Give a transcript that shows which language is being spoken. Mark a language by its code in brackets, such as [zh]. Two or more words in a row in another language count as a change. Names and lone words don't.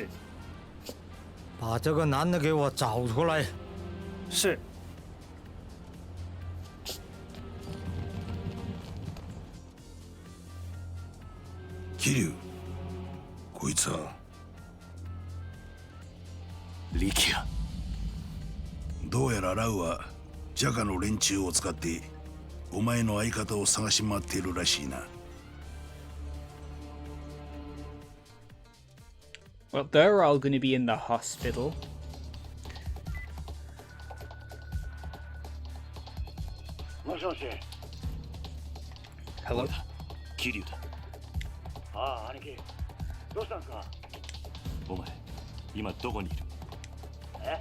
[zh] 把这个男的给我找出来。是。 [ja] 桐生、こいつは力也。どうやらラウはジャカの連中を使ってお前の相方を探し回っているらしいな。 [en] Well, they're all going to be in the hospital. [ja] もしもし。 Hello? 桐生だ。ああ、兄貴。どうしたんすか。お前今どこにいる。え。